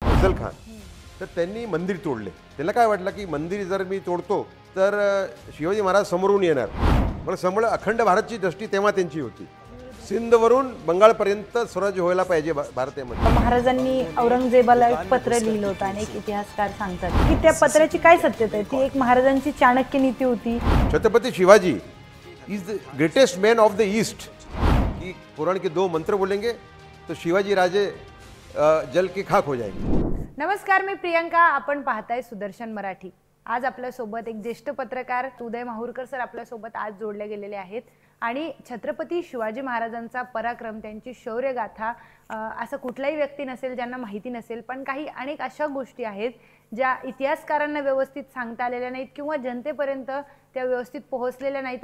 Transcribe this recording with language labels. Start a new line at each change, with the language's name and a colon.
Marathi: अफजल खान, तर त्यांनी मंदिर तोडले. त्याला काय वाटलं की मंदिर जर मी तोडतो तर शिवाजी महाराज समोरून येणार. पण समोर अखंड भारतची दृष्टी तेव्हा त्यांची होती. सिंधवरून बंगालपर्यंत स्वराज्य व्हायला पाहिजे भारतामध्ये. महाराजांनी औरंगजेबाला एक पत्र लिहिलं होतं आणि एक इतिहासकार सांगतात की त्या पत्राची काय सत्यता आहे. ती एक महाराजांची चाणक्य नीती होती.
English: Chhatrapati Shivaji is the greatest man of the east.
Hindi: कि पुराण के 2 मंत्र बोलेंगे तो शिवाजी राजे जल के खाक हो जाएंगे.
Marathi: नमस्कार, मी प्रियंका. आपण पाहताय सुदर्शन मराठी. आज आपल्यासोबत एक ज्येष्ठ पत्रकार उदय माहूरकर सर आपल्यासोबत आज जोडले गेलेले आहेत आणि छत्रपती शिवाजी महाराजांचा पराक्रम, त्यांची शौर्यगाथा असं कुठलाही व्यक्ती नसेल ज्यांना माहिती नसेल. पण काही अनेक अशा गोष्टी आहेत ज्या इतिहासकारांना व्यवस्थित सांगता आलेल्या नाहीत किंवा जनतेपर्यंत त्या व्यवस्थित पोहोचलेल्या नाहीत.